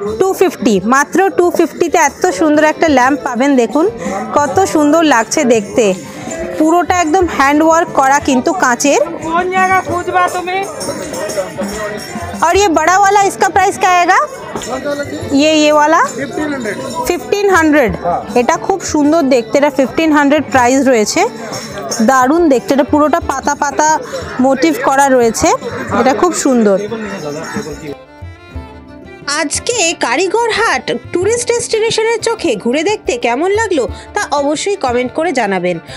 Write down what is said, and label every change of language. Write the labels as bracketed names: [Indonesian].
[Bangla] 250, মাত্র 250-তে এত সুন্দর একটা ল্যাম্প পাবেন। দেখুন কত সুন্দর লাগছে দেখতে, পুরোটা একদম হ্যান্ড ওয়ার্ক করা কিন্তু কাঁচের। [Hindi] और ये बड़ा वाला इसका प्राइस क्या आएगा? ये वाला 1500। [Bangla] এটা খুব সুন্দর দেখতে, এটা 1500 প্রাইস রয়েছে। দারুণ দেখতে, এটা পুরোটা পাতা পাতা মোটিভ করা রয়েছে, এটা খুব সুন্দর। আজকে কারিগর হাট ট্যুরিস্ট ডেস্টিনেশনের চোখে ঘুরে দেখতে কেমন লাগলো তা অবশ্যই কমেন্ট করে জানাবেন।